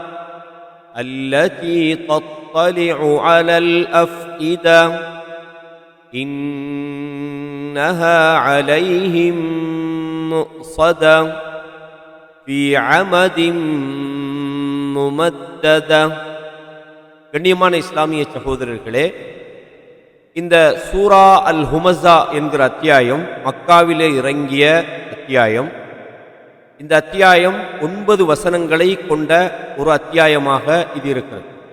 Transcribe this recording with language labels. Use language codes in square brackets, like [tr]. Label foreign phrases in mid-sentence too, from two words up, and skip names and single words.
[ar] التي تطلع على الأفئدة إنها عليهم مؤصدة في عمد ممددة. [ta] கண்ணியமான இஸ்லாமிய சகோதரர்களே, இந்த சூரா அல் ஹுமஸா என்கிற அத்தியாயம் மக்காவிலே இறங்கிய அத்தியாயம். இந்த அத்தியாயம் 9 வசனங்களை கொண்ட ஒரு அத்தியாயமாக இது இருக்கிறது.